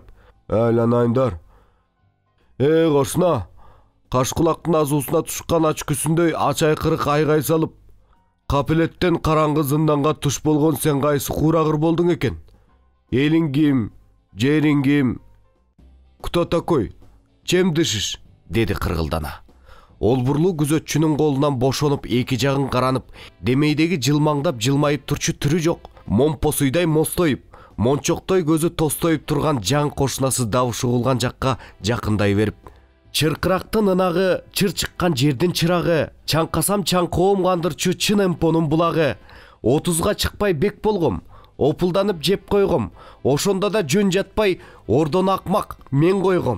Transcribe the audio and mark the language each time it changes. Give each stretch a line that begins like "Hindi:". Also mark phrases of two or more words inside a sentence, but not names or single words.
Kyrgyz: айланайындар. Кошуна, Кашкулактын азуусуна тушкан ач күсүндөй ачайкырык айгай салып, капелеттен караңгы зынданга туш болгон сен кайсы курагыр болдуң экен? Элиң ким? Жериң ким?
Russian: Кто такой? Чем дышишь?
Kyrgyz: Деди кыргылдана. Олбурлуу күзөтчүнүн колунан бошонуп эки жагын каранып, демейдеги жылмаңдап жылмайып турчу түрү жок, момпосуйдай мостоюп, мончоктой көзү тостоюп турган жан кошунасы добуш угулган жакка жакындай берип, чыркырактын ынагы, чыр чыккан жердин чырагы, чаңкасам чаңкоом кандырчу чын эмпонун булагы, 30га чыкпай бек болгом, опулданып жеп койгом, ошондо да жөн жатпай, ордон акмак мен койгом.